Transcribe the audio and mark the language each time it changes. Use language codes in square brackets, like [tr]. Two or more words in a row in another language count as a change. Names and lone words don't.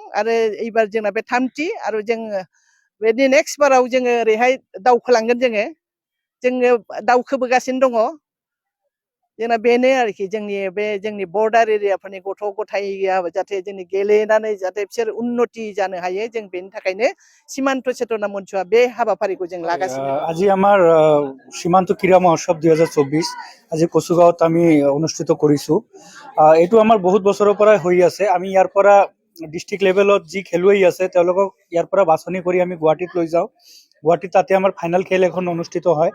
[brx] आरो एबार जोंना बे थामथि, आरो जोङो बेनि नेक्स्ट बाराव जोङो ओरैहाय दावखोलांगोन। जोङो दावखोबोगासिनो दङ। जोंना बेनो आरोखि जोंनि बर्डार एरियाफोरनि गथ' गथाया जाहाथे जोंनि गेलेनानै जाहाथे बिसोर उन्नति जानो हायो, जों बेनि थाखायनो सीमान्त चेतना मन्चआ बे हाबाफारिखौ जों लागासिनो। [as] আজি আমাৰ সীমান্ত ক্ৰীড়া মহোৎসৱ 2024 আজি কচুগাঁৱত আমি অনুষ্ঠিত কৰিছো। এইটো আমাৰ বহুত বছৰৰ পৰা হৈ আছে। আমি ইয়াৰ পৰা [en] district levelত [as] যি খেলুৱৈ আছে তেওঁলোকক ইয়াৰ পৰা বাছনি কৰি আমি গুৱাহাটীত লৈ যাওঁ। গুৱাহাটীত তাতে আমাৰ ফাইনেল খেল এখন অনুষ্ঠিত হয়।